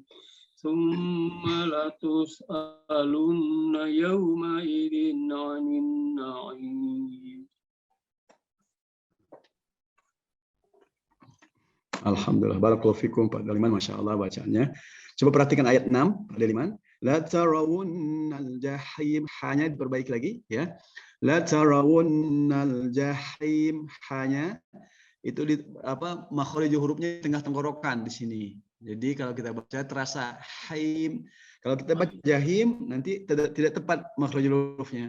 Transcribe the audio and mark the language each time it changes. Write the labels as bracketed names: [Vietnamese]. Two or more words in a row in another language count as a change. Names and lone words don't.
[Arabic] ثم لتسألن يومئذ عن النعيم. الحمد لله بارك الله فيكم Pak Daliman, ما شاء الله bacaannya. [Indonesian] Coba perhatikan ayat 6, Pak Daliman. [Arabic] لترون الجحيم, [Indonesian] hanya diperbaiki lagi ya. [Arabic] لترون الجحيم, [Indonesian] hanya itu di makhraj hurufnya di tengah tenggorokan di sini. Jadi kalau kita baca terasa haim. Kalau kita baca jahim nanti tidak tepat makhraj hurufnya.